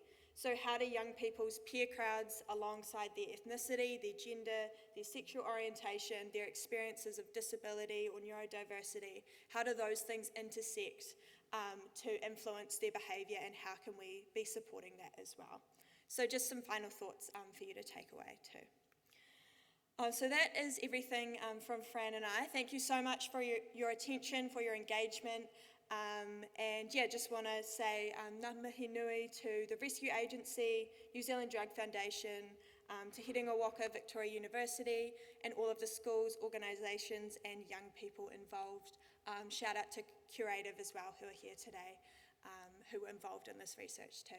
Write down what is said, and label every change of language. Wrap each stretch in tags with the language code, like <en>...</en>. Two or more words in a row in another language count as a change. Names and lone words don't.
<en>So how do young people's peer crowds, alongside their ethnicity, their gender, their sexual orientation, their experiences of disability or neurodiversity, how do those things intersect to influence their behaviour, and how can we be supporting that as well? So just some final thoughts for you to take away too. So that is everything from Fran and I. Thank you so much for your attention, for your engagement. And yeah, just want to say</en> <mi>ngā mihi nui</mi> <en>to the Rescue Agency, New Zealand Drug Foundation, to Hiringa Waka Victoria University, and all of the schools, organisations and young people involved. Shout out to Creagh as well, who are here today, who were involved in this research too.</en>